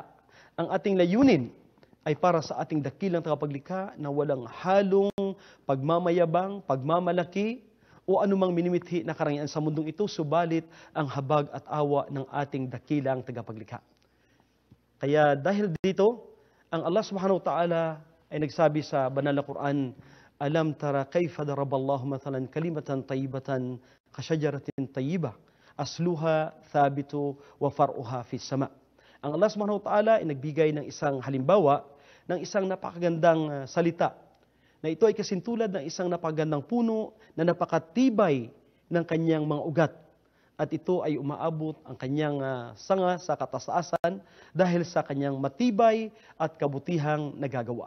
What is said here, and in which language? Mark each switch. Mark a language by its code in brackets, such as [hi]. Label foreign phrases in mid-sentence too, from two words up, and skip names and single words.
[tl] Ang ating layunin ay para sa ating dakilang tagapaglikha na walang halong pagmamayabang, pagmamalaki, o anumang minimithi na karangyaan sa mundong ito, subalit ang habag at awa ng ating dakilang tagapaglikha. Kaya dahil dito, ang [ar] الله سبحانه وتعالى [tl] ay nagsabi sa banal na Quran, [ar] ألم تر كيف ضرب الله مثلا كلمة طيبة كشجرة طيبة أصلها ثابت وفرعها في السماء. [tl] Ang [ar] الله سبحانه وتعالى [tl] ay nagbigay ng isang halimbawa ng isang napakagandang salita na ito ay kasintulad ng isang napakagandang puno na napakatibay ng kanyang mga ugat. At ito ay umaabot ang kanyang sanga sa katasasan dahil sa kanyang matibay at kabutihang nagagawa.